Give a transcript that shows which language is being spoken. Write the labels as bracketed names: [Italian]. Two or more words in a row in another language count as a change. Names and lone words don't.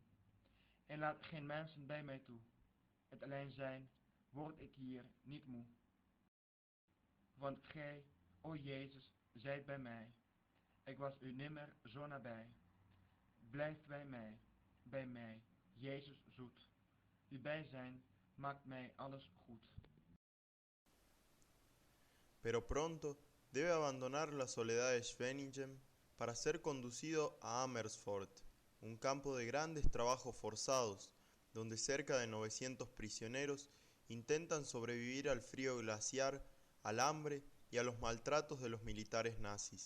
[Dutch] En laat geen mensen bij mij toe, het alleen zijn, word ik hier niet moe. Want gij, o Jezus, zijt bij mij, ik was u nimmer zo nabij. Blijf bij mij, Jezus zoet. Uw bijzijn maakt mij alles goed. [Spanish] Pero pronto debe abandonar la soledad de Scheveningen para ser conducido a Amersfoort, un campo de grandes trabajos forzados, donde cerca de 900 prisioneros intentan sobrevivir al frío glaciar, al hambre y a los maltratos de los militares nazis.